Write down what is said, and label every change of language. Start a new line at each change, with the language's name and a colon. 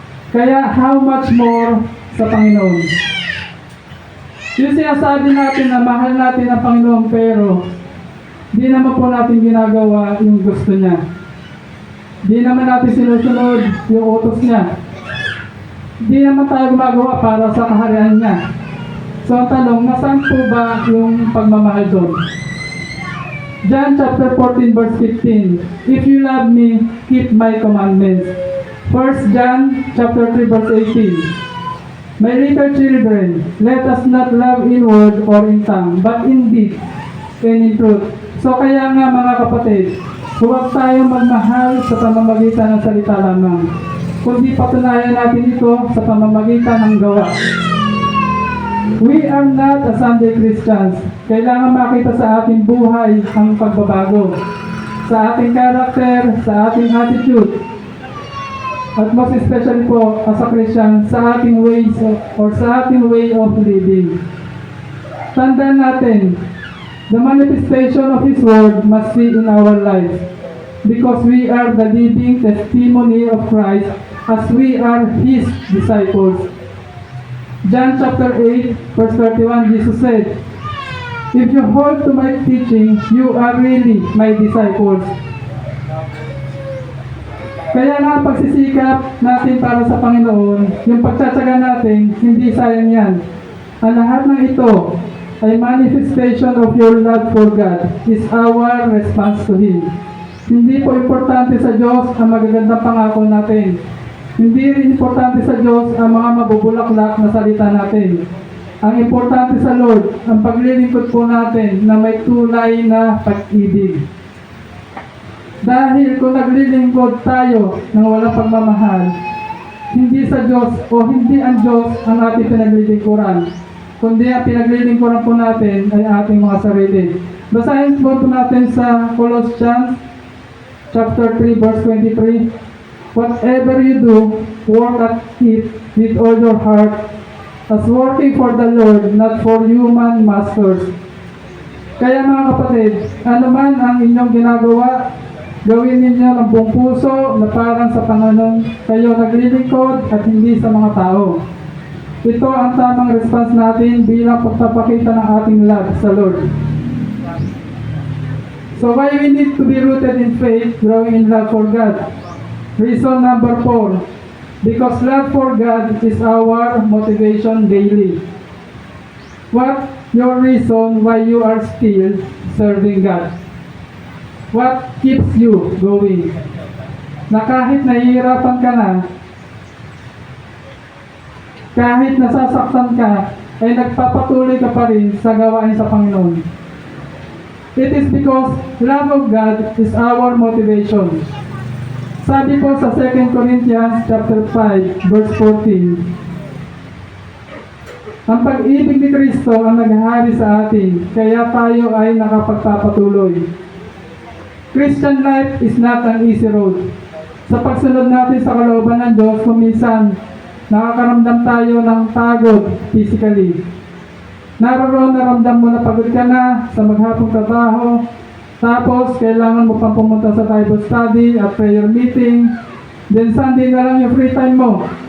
Filipino: Kaya, how much more sa Panginoon? Yung sinasabi natin na mahal natin ang Panginoon, pero di naman po natin ginagawa yung gusto niya. Di naman natin sinusunod yung utos niya. Di naman tayo gumagawa para sa kaharian niya. So ang tanong, nasaan po ba yung pagmamahal doon?
English: John chapter 14 verse 15, "If you love me, keep my commandments." 1 John chapter 3 verse 18, "My little children, let us not love in word or in tongue, but in deed and in truth."
Filipino: So kaya nga mga kapatid, huwag tayong magmahal sa pamamagitan ng salita lamang, kundi patunayan natin ito sa pamamagitan ng gawa.
English: We are not a Sunday Christians.
Filipino: Kailangan makita sa ating buhay ang pagbabago, sa ating character, sa ating attitude, at most especially po as a Christian, sa ating ways or sa ating way of living. Tandaan natin,
English: the manifestation of His Word must be in our lives, because we are the living testimony of Christ as we are His disciples. John chapter 8 verse 31, Jesus said, "If you hold to my teaching, you are really my disciples."
Filipino: Kaya nga pagsisikap natin para sa Panginoon, yung pagtsatsaga natin, hindi sayang yan. Ang lahat ng ito ay
English: manifestation of your love for God, is our response to Him.
Filipino: Hindi po importante sa Diyos ang magagandang pangako natin. Hindi rin importante sa Diyos ang mga mabubulaklak na salita natin. Ang importante sa Lord, ang paglilingkod po natin na may tunay na pag-ibig. Dahil kung naglilingkod tayo ng walang pagmamahal, hindi sa Diyos o hindi ang Diyos ang ating pinaglilingkuran, kundi ang pinaglilingkuran po natin ay ating mga sarili. Basahin po natin sa
English: Colossians chapter 3 verse 23, "Whatever you do, work at it with all your heart, as working for the Lord, not for human masters."
Filipino: Kaya mga kapatid, ano man ang inyong ginagawa, gawin ninyo ng buong puso na parang sa Panginoon kayo naglilingkod at hindi sa mga tao. Ito ang tamang response natin bilang pagpapakita ng ating love sa Lord.
English: So why we need to be rooted in faith, growing in love for God? Reason number 4, because love for God is our motivation daily. What your reason why you are still serving God? What keeps you going?
Filipino: Na kahit nahihirapan ka na, kahit nasasaktan ka, ay nagpapatuloy ka pa rin sa gawain sa Panginoon.
English: It is because love of God is our motivation.
Filipino: Sabi po sa 2 Corinthians chapter 5 verse 14, ang pag-ibig ni Kristo ang naghahari sa atin, kaya tayo ay nakapagpapatuloy.
English: Christian life is not an easy road.
Filipino: Sa pagsunod natin sa kalooban ng Diyos, kuminsan nakakaramdam tayo ng pagod physically. Naroon naramdam mo na pagod ka na sa maghapong trabaho, tapos kailangan mo pang pumunta sa Bible study at prayer meeting, then Sunday na lang yung free time mo.